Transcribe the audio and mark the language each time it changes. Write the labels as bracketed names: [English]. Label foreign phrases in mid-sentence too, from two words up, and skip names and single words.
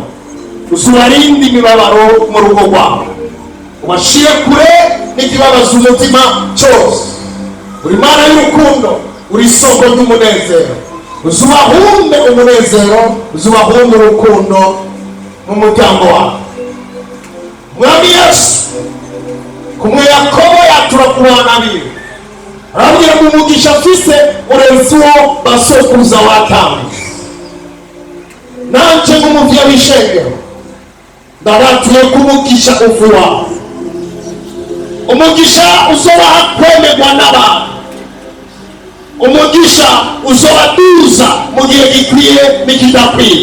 [Rundi] Uzubarinde imibabaro mu rugo rwawe, ubashire kure n'ikibabaza umutima cyose. Uri Mana y'urukundo, uri isoko ry'umunezero. Uzubahumbe umunezero, uzubahumbe urukundo mu muryango wawe. Mwami Yesu, kumwe Yakobo yatura ku bana biwe, arabwira ngo umugisha afise urenze uwo basokuruza watambye. Nanje nk'umuvyeyi w'ishengero ndabatuye kumugisha uvu wawe, umugisha uzobaha kwemerwa n'abantu, umugisha uzobaduza mu gihe gikwiye n'ikidakwiye.